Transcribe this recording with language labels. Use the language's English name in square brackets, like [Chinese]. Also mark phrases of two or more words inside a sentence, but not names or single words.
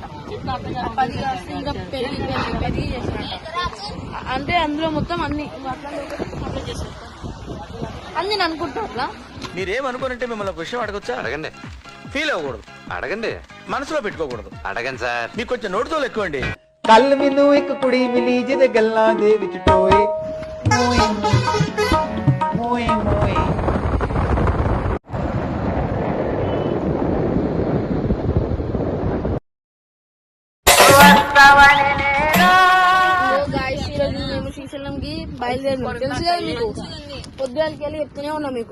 [Telugu] 10 కాస్తే ఇంకా పెరిగి చేస్తారంట. అంటే అందులో మొత్తం అన్ని అప్లై చేస్తారు. అన్ని నేను అనుకుంటా అట్లా. మీరేమనుకోనంటే మిమ్మల్ని ఒక విషయం అడగొచ్చా? అడగండి. ఫీల్ అవ్వకూడదు, అడగండి. మనసులో పెట్టుకోకూడదు. అడగండి సార్. మీకు కొంచెం నోటితో ఎక్కువండి. [Punjabi] ਕੱਲ ਮੈਨੂੰ ਇੱਕ ਕੁੜੀ ਮਿਲੀ ਜਿਹਦੇ ਗੱਲਾਂ ਦੇ ਵਿੱਚ ਟੋਏ ਮੋਏ ਮੋਏ ਮੋਏ [Telugu] ఈరోజు మేము శ్రీశైలంకి బయలుదేరినాం. తెలుసు కదా మీకు, పొద్దుగాలకి వెళ్ళి చెప్తూనే ఉన్నాం మీకు.